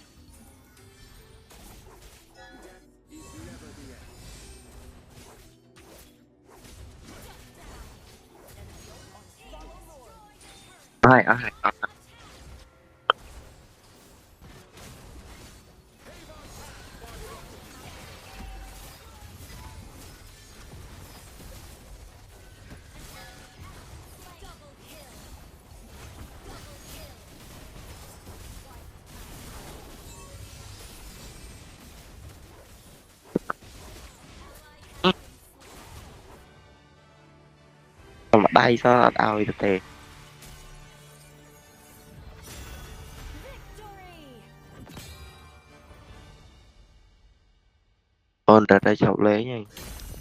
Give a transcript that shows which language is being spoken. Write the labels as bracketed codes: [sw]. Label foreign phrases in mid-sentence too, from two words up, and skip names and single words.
[en] Death is never the end. [km] អស់ហើយអស់ហើយអស់ហើយ [en] Double kill. Double kill. Wiped out. [km] ម្ដាយសអត់ឲ្យទៅទេ [en] Victory. [km] អូនតែតែឈប់លេងហើយ